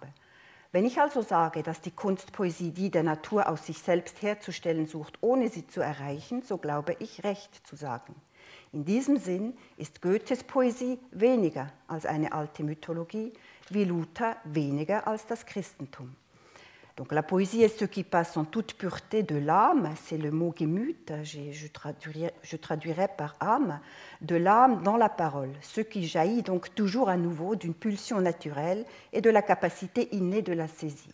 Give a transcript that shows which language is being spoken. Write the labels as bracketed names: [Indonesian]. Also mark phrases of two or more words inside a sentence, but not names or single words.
[German] Wenn ich also sage, dass die Kunstpoesie die der Natur aus sich selbst herzustellen sucht, ohne sie zu erreichen, so glaube ich, recht zu sagen. In diesem Sinn ist Goethes Poesie weniger als eine alte Mythologie, wie Luther weniger als das Christentum. [French] Donc la poésie est ce qui passe en toute pureté de l'âme, c'est le mot Gemüt, je traduirais par âme, de l'âme dans la parole, ce qui jaillit donc toujours à nouveau d'une pulsion naturelle et de la capacité innée de la saisir.